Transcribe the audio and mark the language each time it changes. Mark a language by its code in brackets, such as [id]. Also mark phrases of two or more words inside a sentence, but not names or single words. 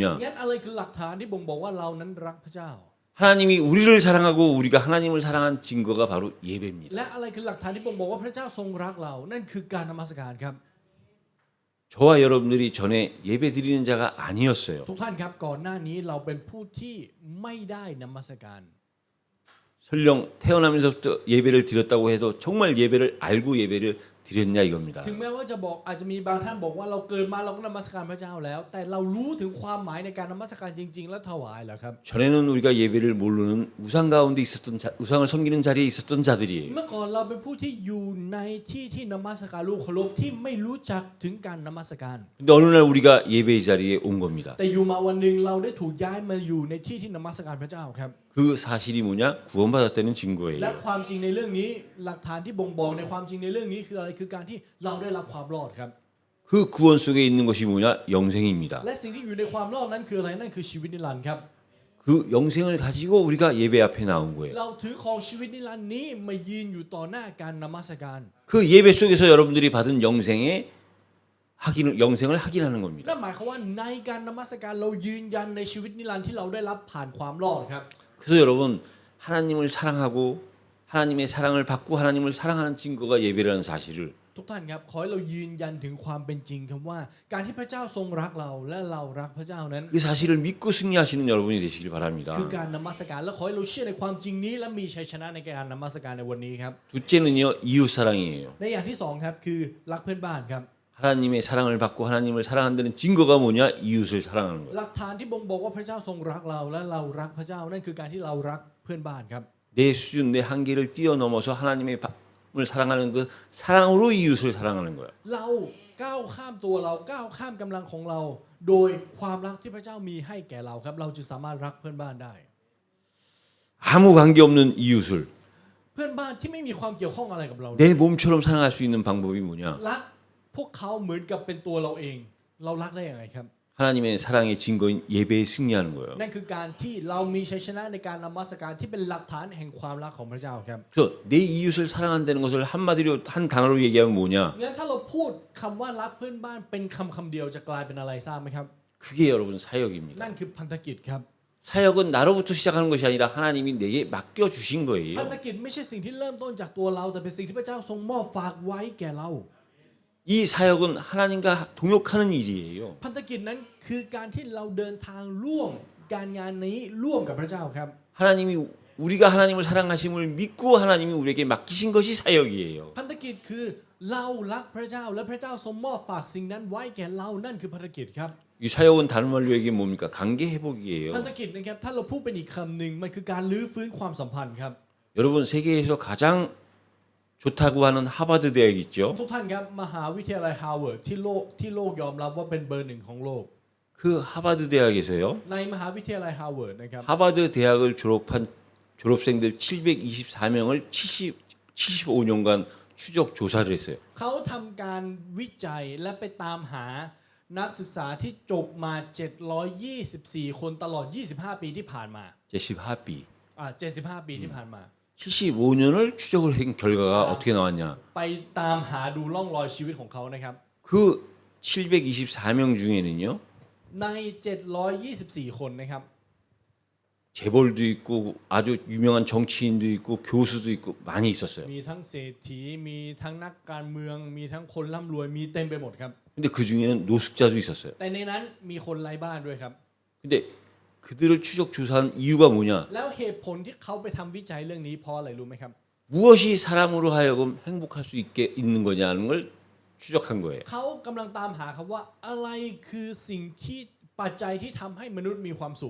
[th] งั้นอะไรคือหลักฐานที่บ่งบอกว่าเรานั้นรักพระเจ้า [ko] 하나님이 우리를 사랑하고 우리가 하나님을 사랑한 증거가 바로 예배입니다. [th] และอะไรคือหลักฐานที่บ่งบอกว่าพระเจ้าทรงรักเรา นั่นคือการนมัสการครับ [ko] 저와 여러분들이 전에 예배 드리는 자가 아니었어요. [th] ทุกท่านครับก่อนหน้านี้เราเป็นผู้ที่ไม่ได้นมัสการ [ko] 설령 태어나면서부터 예배를 드렸다고 해도 정말 예배를 알고 예배를 드렸냐 이겁니다. [th] ถึงแม้ว่าจะบอกอาจจะมีบางท่านบอกว่าเราเกิดมาเราก็นมัสการพระเจ้าแล้ว แต่เรารู้ถึงความหมายในการนมัสการจริง ๆ และถวายเหรอครับ [ko] 전에는 우리가 예배를 모르는 우상 가운데 있었던 우상을 섬기는 자리에 있었던 자들이에요. [th] เมื่อก่อนเราเป็นผู้ที่อยู่ในที่ที่นมัสการรูปเคารพที่ไม่รู้จักถึงการนมัสการ [ko] 근데 어느 날 우리가 예배의 자리에 온 겁니다. [th] แต่อยู่มาวันหนึ่งเราได้ถูกย้ายมาอยู่ในที่ที่นมัสการพระเจ้าครับ [ko] 그 사실이 뭐냐? 구원받았다는 [th] และ [ko] 증거예요. [th] ความจริงในเรื่องนี้หลักฐานที่บ่งบอกในความจริงในเรื่องนี้คืออะไรคือการที่เราได้รับความรอดครับ [ko] 그 구원 속에 있는 것이 뭐냐? 영생입니다. [th] และสิ่งที่อยู่ในความรอดนั้นคืออะไรนั่นคือชีวิตนิรันดร์ครับ [ko] 그 영생을 가지고 우리가 예배 앞에 나온 거예요. [th] เราถือของชีวิตนิรันดร์นี้มายืนอยู่ต่อหน้าการนมัสการ [ko] 그 예배 속에서 여러분들이 받은 영생을 확인하는 겁니다. [th] นั่นหมายความว่าในการนมัสการเรายืนยันในชีวิตนิรันดร์ที่เราได้รับผ่านความรอดครับ [ko] 그래서 여러분 하나님을 사랑하고 하나님의 사랑을 받고 하나님을 사랑하는 증거가 예배라는 사실을 [th] ทุกท่านครับขอให้เรายืนยันถึงความเป็นจริงครับว่า การที่พระเจ้าทรงรักเราและเรารักพระเจ้านั้น [ko] 그 사실을 믿고 승리하시는 여러분이 되시길 바랍니다. [th] คือการนมัสการและขอให้เราเชื่อในความจริงนี้และมีชัยชนะในการนมัสการในวันนี้ครับ [ko] 둘째는요 이웃 사랑이에요. [th] ในอย่างที่สองครับคือรักเพื่อนบ้านครับ [ko] 하나님의 사랑을 받고 하나님을 사랑한다는 증거가 뭐냐? 이웃을 사랑하는 거예요. [th] หลักฐานที่บ่งบอกว่าพระเจ้าทรงรักเราและเรารักพระเจ้านั่นคือการที่เรารักเพื่อนบ้านครับ [ko] 내 수준, 내 한계를 뛰어넘어서 하나님의 을 사랑하는 그 사랑으로 이웃을 사랑하는 거예요. [th] เราก้าวข้ามตัวเราก้าวข้ามกำลังของเรา โดยความรักที่พระเจ้ามีให้แก่เราครับ เราจะสามารถรักเพื่อนบ้านได้ [ko] 아무 관계 없는 이웃을 [th] เพื่อนบ้านที่ไม่มีความเกี่ยวข้องอะไรกับเรา [ko] 내 몸처럼 사랑할 수 있는 방법이 뭐냐? [th] รักพวกเขาเหมือนกับเป็นตัวเราเอง เรารักได้ยังไงครับ [ko] 하나님의 사랑의 증거인 예배에 승리하는 거예요. [th] นั่นคือการที่เรามีชัยชนะในการนมัสการที่เป็นหลักฐานแห่งความรักของพระเจ้าครับ [ko] 그래서 내 이웃을 사랑한다는 것을 한마디로 한 단어로 얘기하면 뭐냐? [th] งั้นถ้าเราพูดคำว่ารักเพื่อนบ้านเป็นคำเดียวจะกลายเป็นอะไรทราบไหมครับ [ko] 그게 여러분 사역입니다. [th] นั่นคือพันธกิจครับ [ko] 사역은 나로부터 시작하는 것이 아니라 하나님이 내게 맡겨 주신 [th] พัน [ko] 거예요. [th] ธกิจไม่ใช่สิ่งที่เริ่มต้นจากตัวเราแต่เป็นสิ่งที่พระเจ้าทรงมอบฝากไว้แก่เรา [ko] 이 사역은 하나님과 동역하는 일이에요. [th] พันธกิจนั้นคือการที่เราเดินทางร่วมการงานนี้ร่วมกับพระเจ้าครับ [ko] 하나님이 우리가 하나님을 사랑하심을 믿고 하나님이 우리에게 맡기신 것이 사역이에요. [th] พันธกิจคือเรารักพระเจ้าและพระเจ้าทรงมอบฝากสิ่งนั้นไว้แก่เรานั่นคือภารกิจครับ [ko] 이 사역은 다른 말로 얘기하면 뭡니까? 관계 회복이에요. [th] พันธกิจนะครับถ้าเราพูดเป็นอีกคำหนึ่งมันคือการลื้อฟื้นความสัมพันธ์ครับ [ko] 여러분 세계에서 가장 좋다고 하는 하버드 대학 있죠? [th] ทุกท่านครับมหาวิทยาลัยฮาร์วาร์ดที่โลกยอมรับว่าเป็นเบอร์หนึ่งของโลก [ko] 그 하버드 대학에서요. [th] ในมหาวิทยาลัยฮาร์วาร์ดนะครับ [ko] 하버드 대학을 졸업한 졸업생들 724명을 75년간 추적 조사를 했어요. [th] เขาทำการวิจัยและไปตามหานักศึกษาที่จบมา 724 คนตลอด 25 ปีที่ผ่านมา 제10하비 75 ปีที่ผ่านมา [ko] 75년을 추적을 한 결과가 어떻게 나왔냐? [th] ไปตามหาดูร่องรอยชีวิตของเขานะครับ [ko] 그 724명 중에는요. [th] ใน 724 คนนะครับ [ko] 재벌도 있고 아주 유명한 정치인도 있고 교수도 있고 많이 있었어요. [th] มีทั้งเศรษฐีมีทั้งนักการเมืองมีทั้งคนร่ำรวยมีเต็มไปหมดครับ [ko] 근데 그 중에는 노숙자도 있었어요. [th] แต่ในนั้นมีคนไร้บ้านด้วยครับ [ko] 근데 그들을 추적 조사한 이유가 뭐냐? [th] แล้วเหตุผลที่เขาไปทำวิจัยเรื่องนี้เพราะอะไรรู้ไหมครับ [ko] 무엇이 사람으로 하여금 행복할 수 있게 있는 거냐는 걸 추적한 거예요. [th] เขากำลังตามหาครับว่าอะไรคือสิ่งที่ปัจจัยที่ทำให้มนุษย์มีความสุข